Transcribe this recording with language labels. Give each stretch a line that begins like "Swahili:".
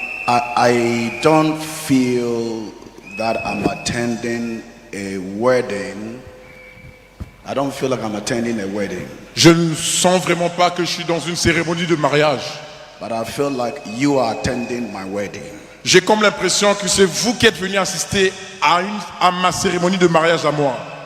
English: I don't feel that I'm attending a wedding. I don't feel like I'm attending a wedding.
French: Je ne sens vraiment pas que je suis dans une cérémonie de mariage.
English: But I feel like you are attending my wedding.
French: J'ai comme l'impression que c'est vous qui êtes venu assister à ma cérémonie de mariage à moi.